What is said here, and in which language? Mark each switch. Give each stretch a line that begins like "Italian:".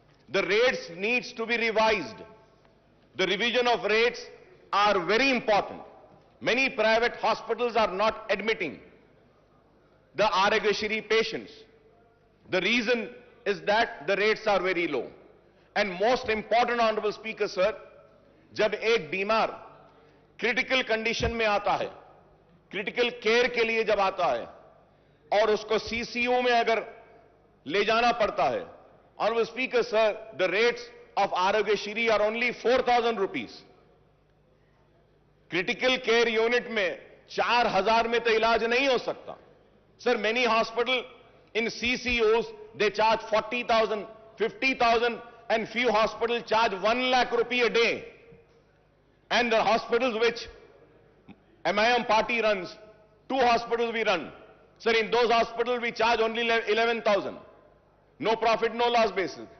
English: The rates needs to be revised. The revision of rates are very important. Many private hospitals are not admitting the Aarogyasri patients. The reason is that the rates are very low.
Hindi: And most important, Honorable Speaker, sir, जब एक बीमार critical condition में आता है, critical care के लिए जब आता है और उसको सीसीयू में अगर ले जाना पड़ता है, Honorable Speaker, sir, the rates of Aarogyasri are only 4,000 rupees. Critical care unit में 4,000 में तो इलाज नहीं हो सकता.
English: Sir, many hospitals in CCUs, they charge 40,000, 50,000, and few hospitals charge 1 lakh rupee a day. And the hospitals which MIM party runs, 2 hospitals we run. Sir, in those hospitals we charge only 11,000. No profit, no loss basis.